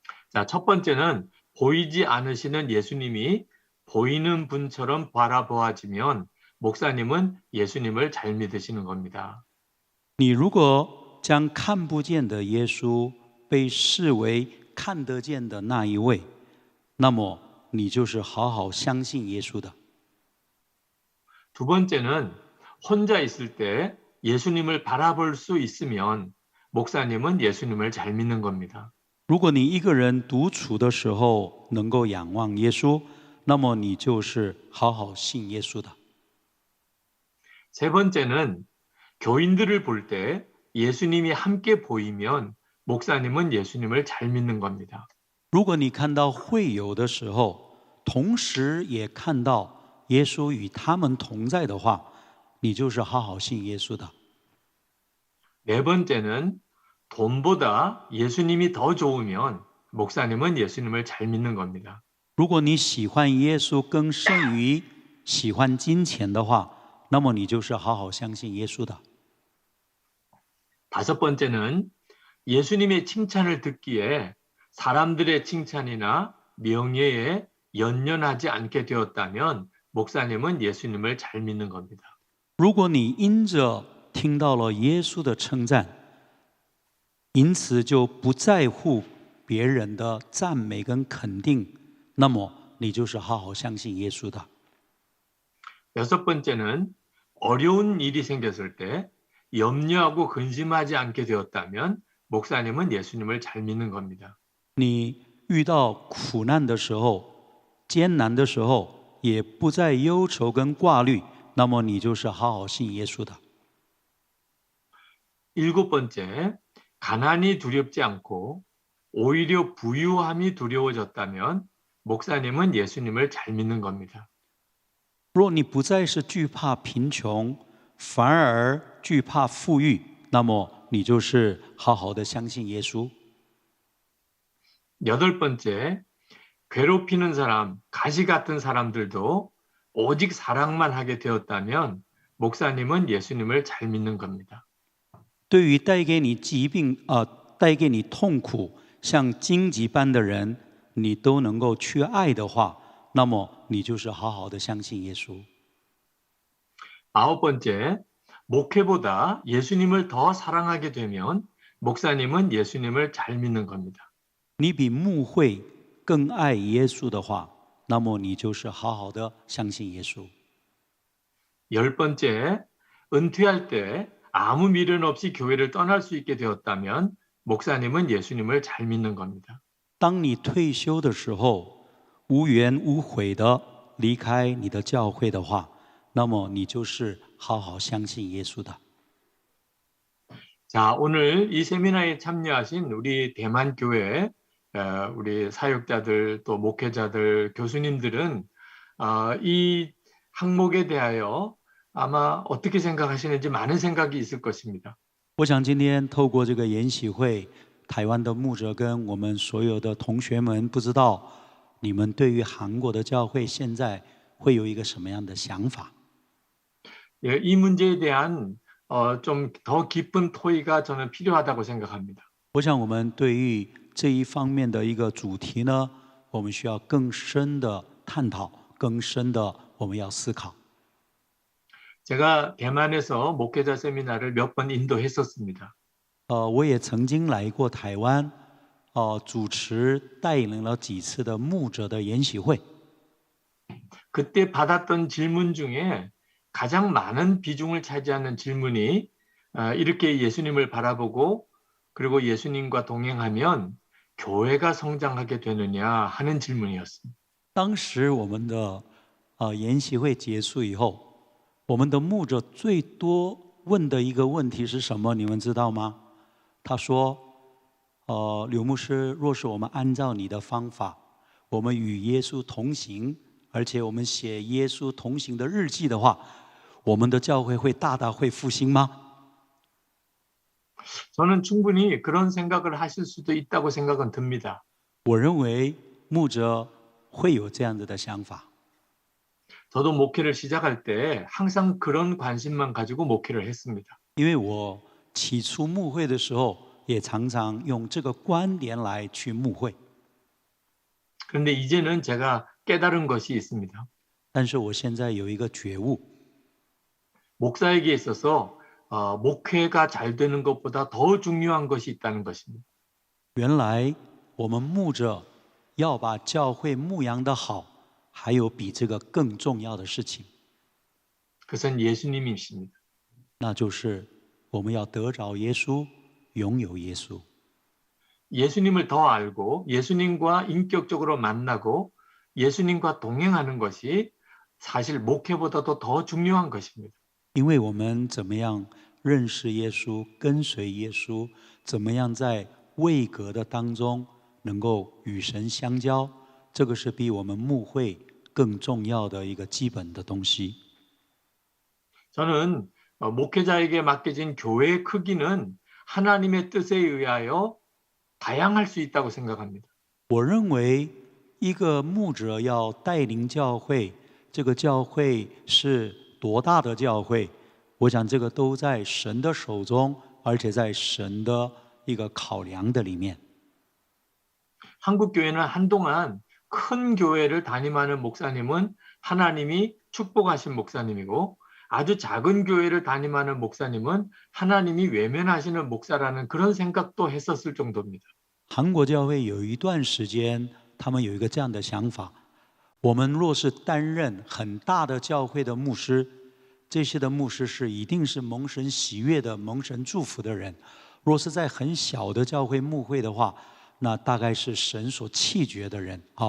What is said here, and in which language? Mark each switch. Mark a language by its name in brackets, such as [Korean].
[Korean] 자, 첫 번째는 보이지 않으시는 예수님이 보이는 분처럼 바라보아지면 목사님은 예수님을 잘 믿으시는 겁니다. [Chinese] 你如果将看不见的耶稣被视为看得见的那一位，那么你就是好好相信耶稣的。 [Korean] 두 번째는 혼자 있을 때 예수님을 바라볼 수 있으면 목사님은 예수님을 잘 믿는 겁니다. [Chinese] 如果你一个人独处的时候能够仰望耶稣，那么你就是好好信耶稣的。 [Korean] 세 번째는 교인들을 볼 때 예수님이 함께 보이면 목사님은 예수님을 잘 믿는 겁니다. [Chinese] 如果你看到会友的时候，同时也看到耶稣与他们同在的话，你就是好好信耶稣的。 [Korean] 네 번째는 돈보다 예수님이 더 좋으면 목사님은 예수님을 잘 믿는 겁니다. [Chinese] 如果你喜欢耶稣更胜于喜欢金钱的话，那么你就是好好相信耶稣的。 [Korean] 다섯 번째는 예수님의 칭찬을 듣기에 사람들의 칭찬이나 명예에 연연하지 않게 되었다면 목사님은 예수님을 잘 믿는 겁니다. [Chinese] 如果你因着听到了耶稣的称赞，因此就不在乎别人的赞美跟肯定，那么你就是好好相信耶稣的。 [Korean] 여섯 번째는 어려운 일이 생겼을 때 염려하고 근심하지 않게 되었다면 목사님은 예수님을 잘 믿는 겁니다. [Chinese] 你遇到苦难的时候、艰难的时候，也不再忧愁跟挂虑，那么你就是好好信耶稣的。 [Korean] 일곱 번째, 가난이 두렵지 않고 오히려 부유함이 두려워졌다면 목사님은 예수님을 잘 믿는 겁니다. [Chinese] 若你不再是惧怕贫穷，反而惧怕富裕，那么你就是好好的相信耶稣。 [Korean] 여덟 번째, 괴롭히는 사람, 가시 같은 사람들도 오직 사랑만 하게 되었다면 목사님은 예수님을 잘 믿는 겁니다. [Chinese] 对于带给你疾病带给你痛苦，像荆棘般的人，你都能够去爱的话，那么你就是好好的相信耶稣。 [Korean] 아홉 번째, 목회보다 예수님을 더 사랑하게 되면 목사님은 예수님을 잘 믿는 겁니다. [Chinese] 你比牧会更爱耶稣的话，那么你就是好好的相信耶稣。 [Korean] 열 번째, 은퇴할 때 아무 미련 없이 교회를 떠날 수 있게 되었다면 목사님은 예수님을 잘 믿는 겁니다. [Chinese] 当你退休的时候，无怨无悔的离开你的教会的话，那么你就是好好相信耶稣的。 [Korean] 자, 오늘 이 세미나에 참여하신 우리 대만 교회 우리 사역자들 또 목회자들 교수님들은 이 항목에 대하여 아마 어떻게 생각하시는지 많은 생각이 있을 것입니다. [Chinese] 我想今天透过这个研习会，台湾的牧者跟我们所有的同学们，不知道你们对于韩国的教会现在会有一个什么样的想法？ [Korean] 예, 이 문제에 대한 좀 더 깊은 토의가 저는 필요하다고 생각합니다. [Chinese] 我想我们对于这一方面的一个主题呢，我们需要更深的探讨，更深的我们要思考。 [Korean] 제가 대만에서 목회자 세미나를 몇 번 인도했었습니다. [Chinese] 我也曾经来过台湾，主持带领了几次的牧者的研习会。 [Korean] 그때 받았던 질문 중에 가장 많은 비중을 차지하는 질문이 이렇게 예수님을 바라보고 그리고 예수님과 동행하면 교회가 성장하게 되느냐 하는 질문이었습니다. [Chinese] 当时我们的研习会结束以后，我们的牧者最多问的一个问题是什么？你们知道吗？他说：“刘牧师，若是我们按照你的方法，我们与耶稣同行，而且我们写耶稣同行的日记的话，我们的教会会大大会复兴吗？” [Korean] 저는 충분히 그런 생각을 하실 수도 있다고 생각은 듭니다. [Chinese] 我认为牧者会有这样子的想法。 [Korean] 저도 목회를 시작할 때 항상 그런 관심만 가지고 목회를 했습니다. [Chinese] 因为我起初牧会的时候，也常常用这个观点来去牧会。 [Korean] 그런데 이제는 제가 깨달은 것이 있습니다. [Chinese] 但是我现在有一个觉悟， [Korean] 목사에게 있어서 목회가 잘 되는 것보다 더 중요한 것이 있다는 것입니다. [Chinese] 原来我们牧者要把教会牧养得好，还有比这个更重要的事情， [Korean] 그것은 예수님이십니다. [Chinese] 那就是我们要得着耶稣，拥有耶稣。 [Korean] 예수님을 더 알고 예수님과 인격적으로 만나고 예수님과 동행하는 것이 사실 목회보다도 더 중요한 것입니다. [Chinese] 因为我们怎么样认识耶稣，跟随耶稣，怎么样在位格的当中能够与神相交，这个是比我们牧会更重要的一个基本的东西。 [Korean] 저는 목회자에게 맡겨진 교회의 크기는 하나님의 뜻에 의하여 다양할 수 있다고 생각합니다. [Chinese] 我认为一个牧者要带领教会，这个教会是多大的教会，我想这个都在神的手中，而且在神的一个考量的里面。 [Korean] 한국 교회는 한동안 큰 교회를 담임하는 목사님은 하나님이 축복하신 목사님이고 아주 작은 교회를 담임하는 목사님은 하나님이 외면하시는 목사라는 그런 생각도 했었을 정도입니다. [Chinese] 韩国教会有一段时间，他们有一个这样的想法：我们若是担任很大的教会的牧师，这些的牧师是一定是蒙神喜悦的、蒙神祝福的人；若是在很小的教会牧会的话，那大概是神所弃绝的人。